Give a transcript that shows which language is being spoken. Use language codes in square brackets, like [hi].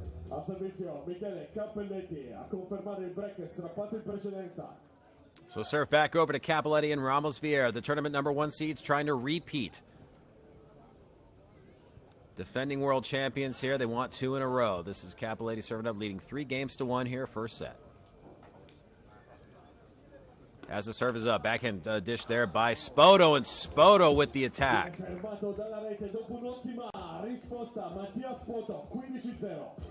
[it] A servizio Michele Cappelletti a confermare il break strappato in precedenza. [en] So serve back over to Cappelletti and Ramos Vieira, the tournament #1 seeds, trying to repeat. Defending world champions here. They want 2 in a row. This is Cappelletti serving up, leading 3-1 here, first set. As the serve is up, backhand dish there by Spoto, and Spoto with the attack. [it] Fermato dalla rete dopo un'ottima risposta Mattia Spoto, 15-0.